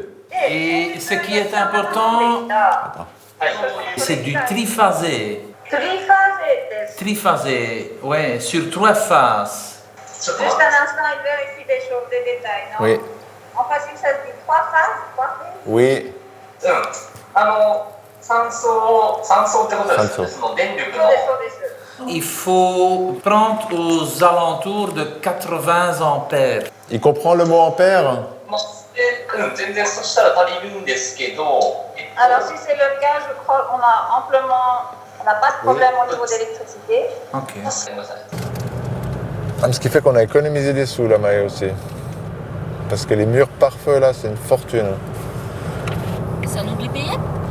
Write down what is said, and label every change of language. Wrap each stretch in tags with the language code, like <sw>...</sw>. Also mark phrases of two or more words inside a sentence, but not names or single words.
<fr>Et ce qui est important, c'est du triphasé. Triphasé, ouais, sur 3 phases. Juste un instant, il vérifie des choses, des détails, non? Oui. En facile, ça se dit 3 phases, 3 phases? Oui.</fr> <ja>酸素ってことです。その電力の。</ja> <fr>Il faut prendre aux alentours de 80 ampères. Il comprend le mot ampère?</fr> <ja>全然そしたら足りるんですけど。</ja> <fr>Alors si c'est le cas, je crois qu'on a amplement, on n'a pas de problème au niveau d'électricité. Ok. Ce qui fait qu'on a économisé des sous là, Maë aussi. Parce que les murs pare-feu là, c'est une fortune. C'est à nous de les payer?</fr>